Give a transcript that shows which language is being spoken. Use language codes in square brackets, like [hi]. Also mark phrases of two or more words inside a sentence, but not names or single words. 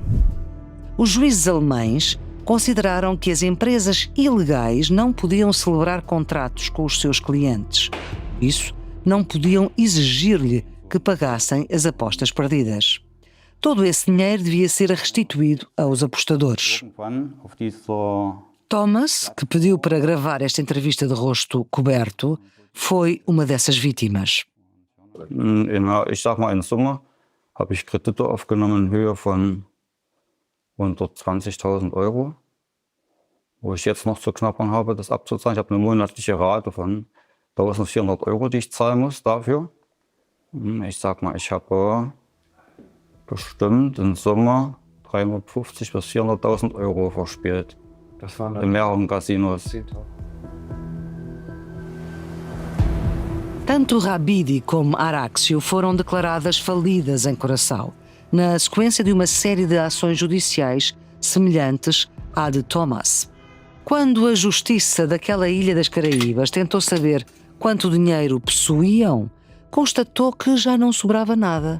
[pt] Os juízes alemães consideraram que as empresas ilegais não podiam celebrar contratos com os seus clientes. Por isso, não podiam exigir-lhe que pagassem as apostas perdidas. Todo esse dinheiro devia ser restituído aos apostadores. [de] Irgendwann auf dieser [pt] Thomas, que pediu para gravar esta entrevista de rosto coberto, foi uma dessas vítimas. [de] Ich sag mal, in Summe habe ich Kredite aufgenommen in Höhe von 120.000 Euro, wo ich jetzt noch zu knabbern habe, das abzuzahlen. Ich habe eine monatliche Rate von 1.400 Euro, die ich zahlen muss dafür. Ich sag mal, ich habe bestimmt in Summe 350.000 bis 400.000 Euro verspielt. Das waren in mehreren Casinos. [pt] Tanto Rabidi como Araxio foram declaradas falidas em Curaçao, na sequência de uma série de ações judiciais semelhantes à de Thomas. Quando a justiça daquela ilha das Caraíbas tentou saber quanto dinheiro possuíam, constatou que já não sobrava nada.